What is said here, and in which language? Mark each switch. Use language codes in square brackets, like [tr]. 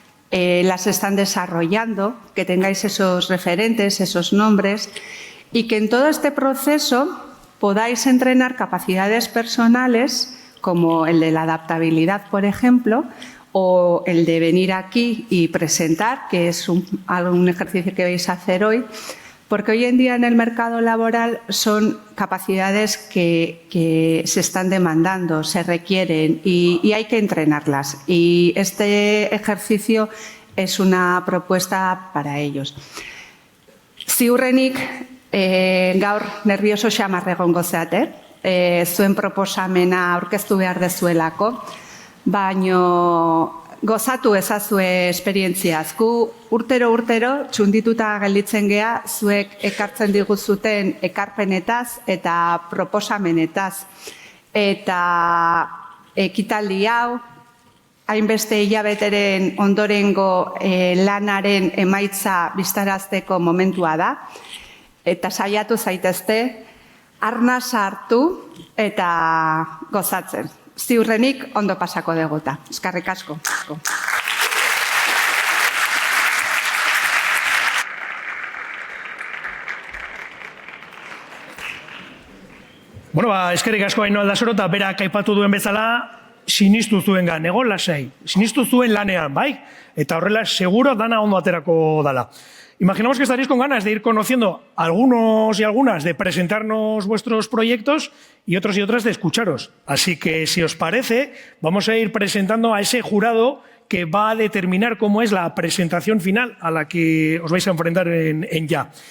[es] las están desarrollando, que tengáis esos referentes, esos nombres, y que en todo este proceso podáis entrenar capacidades personales, como el de la adaptabilidad, por ejemplo, o el de venir aquí y presentar, que es un ejercicio que vais a hacer hoy, porque hoy en día en el mercado laboral son capacidades que se están demandando, se requieren y hay que entrenarlas. Y este ejercicio es una propuesta para ellos. [eu] Ziurrenik, gaur nervioso xamar egongo zeate, zuen proposamena aurkeztu behar dezuelako, baino gozatu ezazue esperientziaz. Gu urtero txundituta gelditzen gea zuek ekartzen diguzuten ekarpenetaz eta proposamenetaz. Eta ekitaldi hau, hainbeste hilabeteren ondorengo lanaren emaitza biztarazteko momentua da. Eta saiatu zaitezte, arnaz hartu eta gozatzen. Ziurrenik ondo pasako degota. Eskerrik asko. Bueno, eskerrik asko Ainhoa Aldasoro, eta berak aipatu duen bezala, sinistu zuengan, egon lasai. Sinistu zuen lanean, bai? Eta horrela, seguro dana ondo aterako dala. [es] Imaginamos que estaréis con ganas de ir conociendo algunos y algunas, de presentarnos vuestros proyectos y otros y otras de escucharos. Así que, si os parece, vamos a ir presentando a ese jurado que va a determinar cómo es la presentación final a la que os vais a enfrentar en ya.